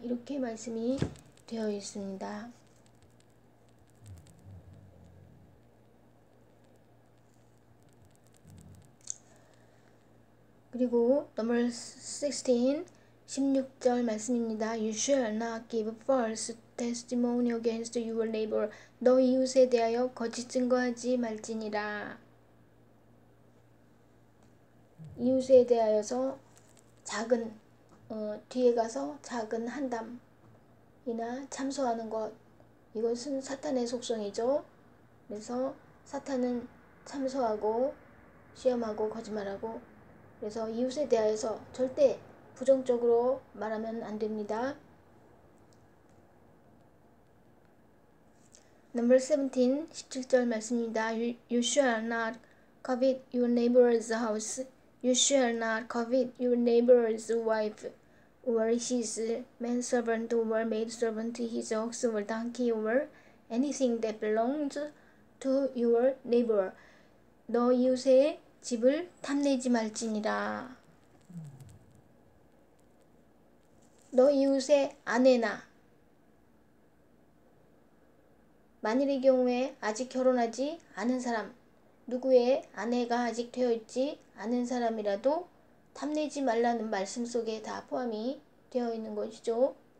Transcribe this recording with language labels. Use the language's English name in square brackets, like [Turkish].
[Korean] 이렇게 말씀이 되어 있습니다. 그리고 [English] number 16, [Korean] 16절 말씀입니다. [English] You shall not give false testimony against your neighbor. [Korean] 너 이웃에 대하여 거짓 증거하지 말지니라. 이웃에 대하여서 작은 뒤에 가서 작은 한담이나 참소하는 것, 이것은 사탄의 속성이죠. 그래서 사탄은 참소하고 시험하고 거짓말하고, 그래서 이웃에 대하여서 절대 부정적으로 말하면 안 됩니다. [English] Number 17, [Korean] 17절 말씀입니다. [English] You shall not covet your neighbor's house. You shall not covet your neighbor's wife, or his manservant, or maidservant, his ox, or donkey, or anything that belongs to your neighbor. [Korean] 너 이웃의 집을 탐내지 말지니라. 너 이웃의 아내나, 만일의 경우에 아직 결혼하지 않은 사람, 누구의 아내가 아직 되어 있지 않은 사람이라도 탐내지 말라는 말씀 속에 다 포함이 되어 있는 것이죠.